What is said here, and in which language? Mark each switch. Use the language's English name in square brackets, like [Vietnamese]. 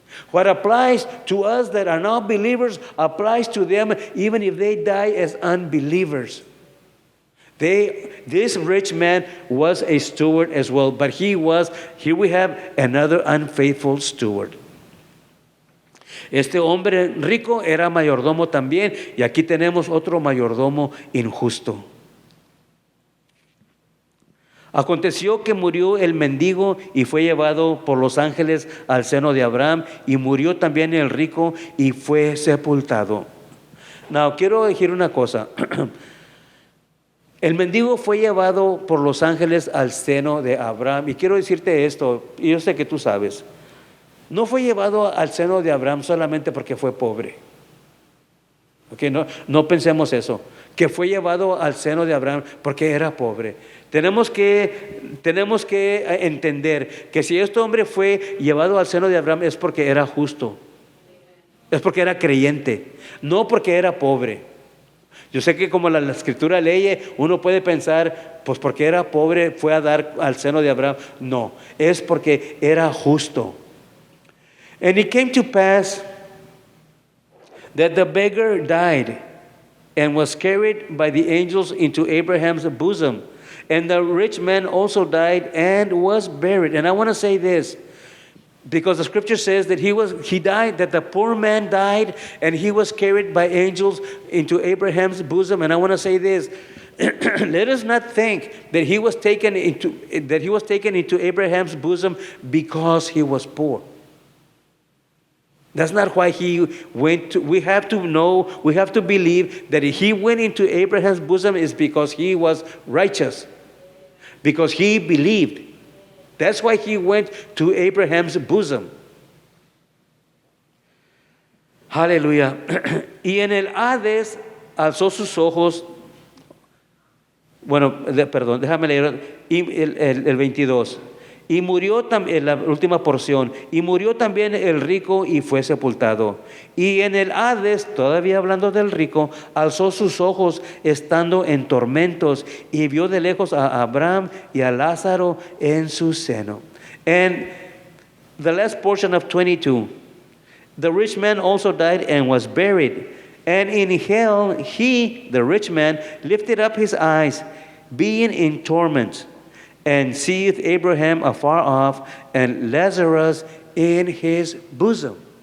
[English] What applies to us that are not believers applies to them even if they die as unbelievers. This rich man was a steward as well, but here we have another unfaithful steward. [Spanish] Este hombre rico era mayordomo también, y aquí tenemos otro mayordomo injusto. Aconteció que murió el mendigo y fue llevado por los ángeles al seno de Abraham, y murió también el rico y fue sepultado. Now, quiero decir una cosa. El mendigo fue llevado por los ángeles al seno de Abraham, y quiero decirte esto, y yo sé que tú sabes. No fue llevado al seno de Abraham solamente porque fue pobre. Okay, no pensemos eso. Que fue llevado al seno de Abraham porque era pobre. Tenemos que entender que si este hombre fue llevado al seno de Abraham es porque era justo. Es porque era creyente. No porque era pobre. Yo sé que como la escritura lee, uno puede pensar, pues porque era pobre fue a dar al seno de Abraham. No, es porque era justo. [English] And it came to pass that the beggar died and was carried by the angels into Abraham's bosom. And the rich man also died and was buried. And I want to say this, because the scripture says that he died, that the poor man died, and he was carried by angels into Abraham's bosom. And I want to say this, let us not think that he was taken into Abraham's bosom because he was poor. That's not why he went to. We have to believe that he went into Abraham's bosom is because he was righteous, because he believed. That's why he went to Abraham's bosom. [Spanish] Aleluya. Y en el Hades alzó sus ojos. Bueno, perdón, déjame leer el 22. Y murió también, la última porción, y murió también el rico y fue sepultado. Y en el Hades, todavía hablando del rico, alzó sus ojos estando en tormentos y vio de lejos a Abraham y a Lázaro en su seno. [English] And the last portion of 22, the rich man also died and was buried. And in hell he, the rich man, lifted up his eyes, being in torment, and seeth Abraham afar off, and Lazarus in his bosom.